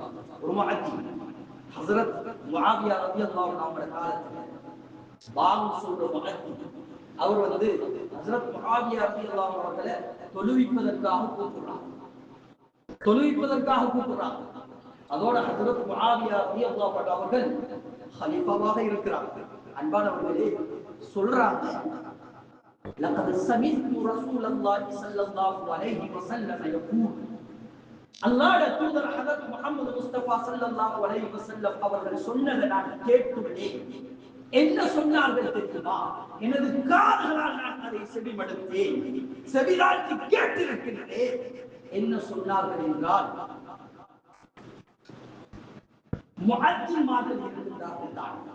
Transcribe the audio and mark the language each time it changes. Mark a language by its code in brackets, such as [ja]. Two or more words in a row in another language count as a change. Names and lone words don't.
[ta] ஒரு முஅத்தின் ஹஜ்ரத் முஆவியா [ar] رضي الله عنه [ta] காலத்துல பாங்கு சொல்ற முஅத்தின் அவர் ஹஜ்ரத் முஆவியா [ar] رضي الله عنه [ta] அவர்களை தொழுவிப்பதற்காக கூப்பிடுறாங்க. அதோட ஹஜ்ரத் முஆவியா [ar] رضي الله عنه [ta] அவர்கள் கலீஃபாவாக இருக்கிறாங்க. அன்பானவர்களே சொல்றாங்க, [ar] لقد سمعت رسول الله صلى الله عليه وسلم يقول, [ta] அல்லாஹ்வுடைய தூதர் ஹஜ்ரத் முஹம்மது முஸ்தபா [ar] صلى الله عليه وسلم [ta] அவர்கள் சொன்னதை நான் கேட்டுள்ளேன். என்ன சொன்னார்கள் தெரியுமா? எனது காதுகளால் நான் அதை செவிமடுத்தேன், செவிதாழ்த்தி கேட்டிருக்கிறேன். என்ன சொன்னார்கள் என்றால், முஅத்தின்மார்கள் இருக்கிறார்கள் தான்.